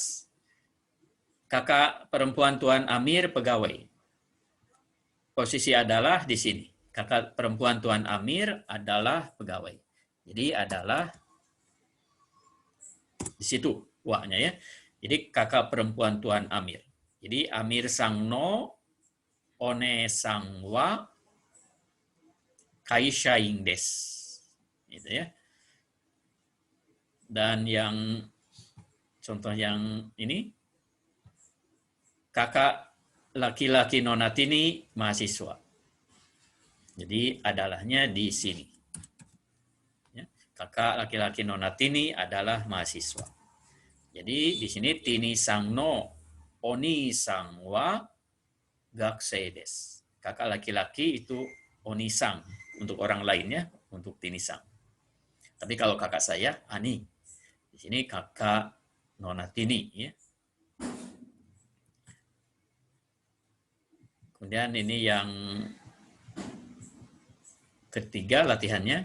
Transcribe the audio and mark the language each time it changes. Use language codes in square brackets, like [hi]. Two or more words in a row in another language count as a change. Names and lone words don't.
[id] Kakak perempuan Tuan Amir pegawai. Posisi adalah di sini. Kakak perempuan Tuan Amir adalah pegawai. Jadi adalah di situ wa-nya ya. Jadi kakak perempuan Tuan Amir. [ja] Jadi アミールさんの、お姉さんは, 会社員です. [id] Gitu ya. Dan yang contoh yang ini, kakak laki-laki nonatini mahasiswa. Jadi adalahnya di sini. Ya, kakak laki-laki nonatini adalah mahasiswa. Jadi di sini [ja] ティニさんのお兄さんは学生です. [id] Kakak laki-laki itu [ja] お兄さん [id] untuk orang lainnya, untuk tini sang. Tapi kalau kakak saya ani. Di sini kakak nonatini ya. Kemudian ini yang ketiga latihannya.